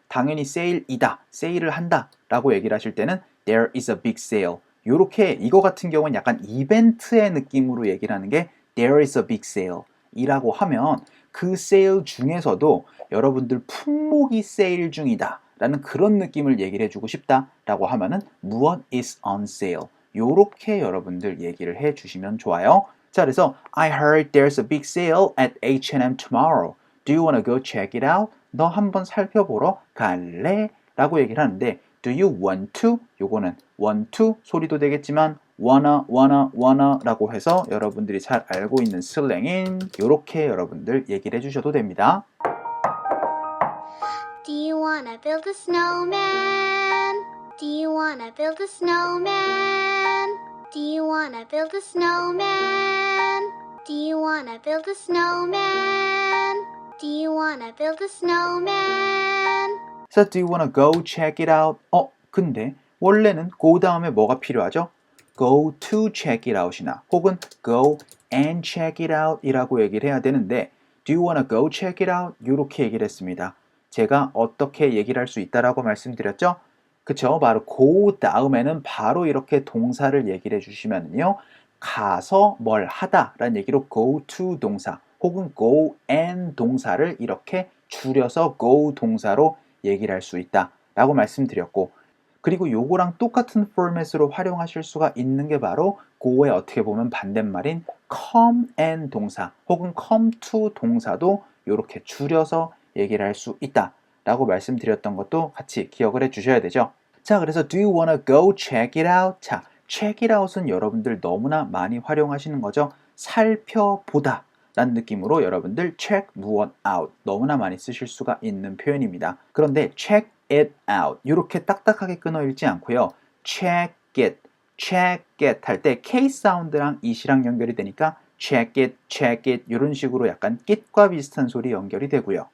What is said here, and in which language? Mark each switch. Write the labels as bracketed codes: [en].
[ko] 당연히 세일이다, 세일을 한다 라고 얘기를 하실 때는 [en] there is a big sale [ko] 요렇게 이거 같은 경우는 약간 이벤트의 느낌으로 얘기를 하는 게 there is a big sale 이라고 하면 그 세일 중에서도 여러분들 품목이 세일 중이다 라는 그런 느낌을 얘기를 해주고 싶다 라고 하면은 무엇 is on sale 요렇게 여러분들 얘기를 해주시면 좋아요. 자, 그래서 [en] I heard there's a big sale at H&M tomorrow. Do you wanna go check it out? [ko] 너 한번 살펴보러 갈래? 라고 얘기를 하는데 [en] Do you want to? [ko] 요거는 want to 소리도 되겠지만 wanna 라고 해서 여러분들이 잘 알고 있는 슬랭인 요렇게 여러분들 얘기를 해주셔도 됩니다. [en] Do you wanna build a snowman? Do you wanna build a snowman? Do you wanna build a snowman? Do you wanna build a snowman? Do you wanna build a snowman? So do you wanna go check it out? [ko] 근데 원래는 go 다음에 뭐가 필요하죠? [en] go to check it out이나 혹은 go and check it out [ko] 이라고 얘기를 해야 되는데 [en] do you wanna go check it out? [ko] 이렇게 얘기를 했습니다. 제가 어떻게 얘기를 할 수 있다라고 말씀드렸죠? 그쵸? 바로 go 다음에는 바로 이렇게 동사를 얘기를 해주시면요. 가서 뭘 하다 라는 얘기로 go to 동사 혹은 go and 동사를 이렇게 줄여서 go 동사로 얘기를 할 수 있다 라고 말씀드렸고 그리고 요거랑 똑같은 포맷으로 활용하실 수가 있는 게 바로 go의 어떻게 보면 반대말인 come and 동사 혹은 come to 동사도 이렇게 줄여서 얘기를 할 수 있다 라고 말씀드렸던 것도 같이 기억을 해 주셔야 되죠. 자, 그래서 [en] do you wanna go check it out? [ko] 자, check it out은 여러분들 너무나 많이 활용하시는 거죠. 살펴보다 라는 느낌으로 여러분들 check 무엇 out 너무나 많이 쓰실 수가 있는 표현입니다. 그런데 check it out 이렇게 딱딱하게 끊어 읽지 않고요. check it 할 때 K 사운드랑 it이랑 연결이 되니까 check it 이런 식으로 약간 kit과 비슷한 소리 연결이 되고요.